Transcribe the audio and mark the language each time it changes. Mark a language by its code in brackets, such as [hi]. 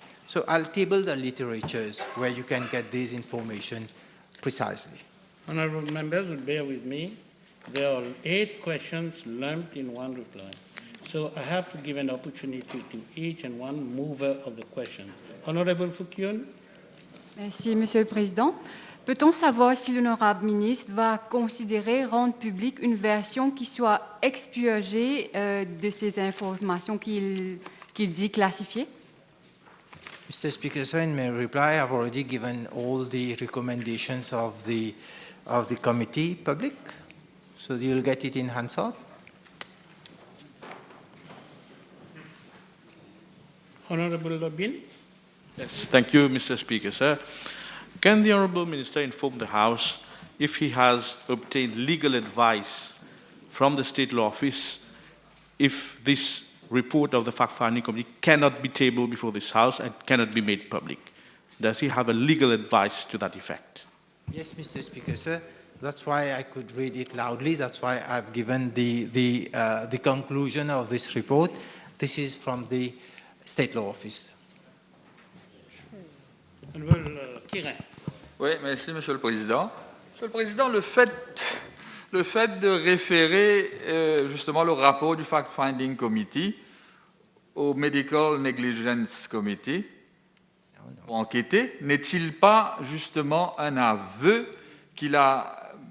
[en] So I'll table the literatures where you can get this information precisely. Honourable members will bear with me. There are 8 questions lumped in one reply. So I have to give an opportunity to each and one mover of the question. Honourable Fouquioun. [fr] Merci, Monsieur le Président. Peut-on savoir si l'honorable ministre va considérer rendre publique une version qui soit expurgée de ces informations qu'il dit classifiées? [en] Mr. Speaker, sir, in my reply, I've already given all the recommendations of the committee public, so you'll get it in Hansard. Honourable Lobin. Yes, thank you, Mr. Speaker, sir. Can the Honourable Minister inform the House if he has obtained legal advice from the State Law Office if this report of the fact-finding committee cannot be tabled before this House and cannot be made public? Does he have a legal advice to that effect? Yes, Mr. Speaker, sir. That's why I could read it loudly. That's why I've given the conclusion of this report. This is from the State Law Office. [fr] Oui, merci, Monsieur le Président. Monsieur le Président, le fait de référer justement le rapport du Fact-Finding Committee au Medical Negligence Committee pour enquêter, n'est-il pas justement un aveu qu'il a